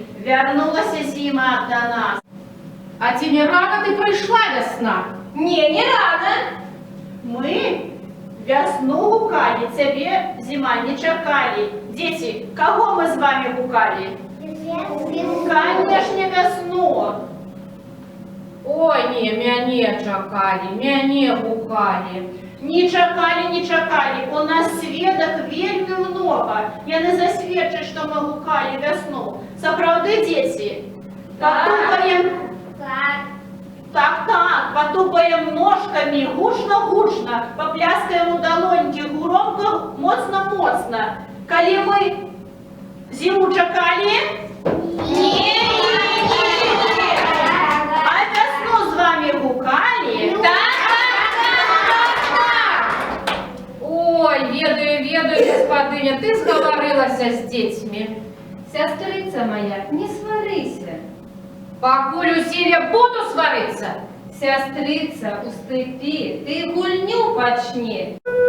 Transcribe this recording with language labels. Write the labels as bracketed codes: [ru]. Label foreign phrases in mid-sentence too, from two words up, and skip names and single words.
[uk] Вернулася зима до нас. А ці не рано ти прийшла весна? Ні, не рано. [be] Мы весну гукали, тебе зима не чекали. [ru] Дети, кого мы с вами гукали? Конечно, весну. [be] Ой, ні, мяне чакалі, мяне гукалі. Не чакали, не чакали. У нас сведок вельми много. Яны засведчаць, што мы гукали весну. Сапраўды, [ru] дети? Потупаем. Так, потупаем ножками гучно-гучно, попляскаем у долоньки громко, [be] моцно-моцно. Калі мы зиму чакали? [ru] Не. А весну с вами гукали? [be] Ой, ведаю, [uk] господиня, ти зговорилася з дітьми. Сестриця моя, не сварися. Покуль усілля буду свариться. Сестриця, уступи, ти гульню почни.